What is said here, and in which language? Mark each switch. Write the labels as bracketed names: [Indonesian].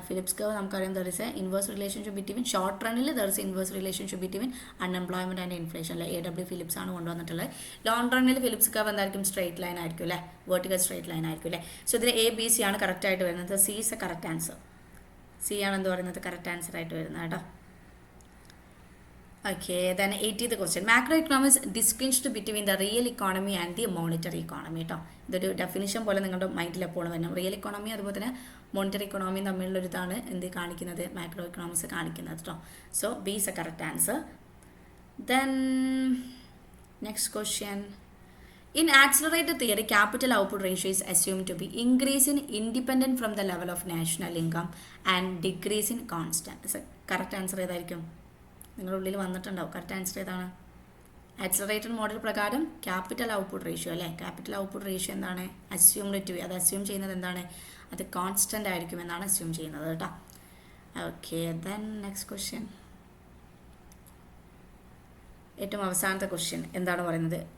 [English] Phillips curve നമുക്കറിയാം, there is a inverse relationship between short റണ്ണിൽ there is inverse relationship between unemployment and inflation അല്ലേ. [Malayalam] AW Philips ആണ് കൊണ്ടുവന്നിട്ടുള്ളത്. Long റണ്ണിൽ Phillips curve എന്തായിരിക്കും, straight line ആയിരിക്കും അല്ലേ, vertical straight line ആയിരിക്കും അല്ലേ. സോ ഇതിൽ ABC ആണ് കറക്റ്റ് ആയിട്ട് വരുന്നത്. [English] C is a correct answer. [Malayalam] C ആണ് എന്ത് പറയുന്നത്, കറക്റ്റ് ആൻസർ ആയിട്ട് വരുന്നത് കേട്ടോ. [English] Okay, then 80th question. Macroeconomics distinguished between the real economy and the monetary economy കേട്ടോ. [Malayalam] ഇതൊരു ഡെഫിനിഷൻ പോലെ നിങ്ങളുടെ മൈൻഡിൽ എപ്പോഴും വരണം. റിയൽ ഇക്കോണമി അതുപോലെ തന്നെ മോണിറ്ററി ഇക്കോണമിയും തമ്മിലുള്ളൊരു ഇതാണ് എന്ത് കാണിക്കുന്നത്, മാക്രോ ഇക്കണോമിക്സ് കാണിക്കുന്നത് കേട്ടോ. [English] So B is a correct answer. Then next question. In accelerated theory, capital output ratio is assumed to be increasing independent from the level of national income and decreasing constant. [Malayalam] Correct answer ഏതായിരിക്കും? നിങ്ങളുടെ ഉള്ളിൽ വന്നിട്ടുണ്ടാവും. Correct answer ഏതാണ്? Accelerated model പ്രകാരം capital output ratio അല്ലേ, capital output ratio എന്താണ്? [English] assumed to be, [Malayalam] അത് assume ചെയ്യുന്നത് എന്താണ്? അത് കോൺസ്റ്റൻ്റ് ആയിരിക്കും എന്നാണ് അസ്യൂം ചെയ്യുന്നത് കേട്ടോ. [English] okay, then next question, [Malayalam] ഏറ്റവും അവസാനത്തെ ക്വസ്റ്റ്യൻ എന്താണ് പറയുന്നത്?